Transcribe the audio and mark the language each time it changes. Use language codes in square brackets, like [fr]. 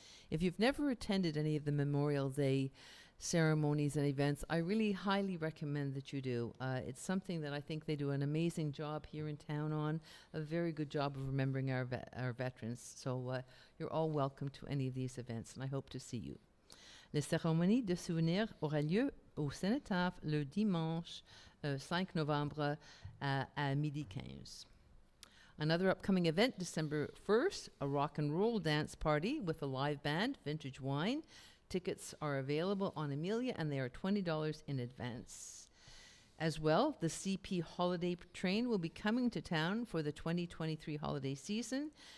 [en] If you've never attended any of the Memorial Day ceremonies and events, I really highly recommend that you do. It's something that I think they do an amazing job here in town on, a very good job of remembering our veterans. So you're all welcome to any of these events, and I hope to see you. [fr] La cérémonie de souvenir aura lieu au Cenotaph le dimanche 5 novembre à 12:15. [en] Another upcoming event, December 1st, a rock and roll dance party with a live band, vintage wine. Tickets are available on Amelia, and they are $20 in advance. As well, the CP holiday train will be coming to town for the 2023 holiday season.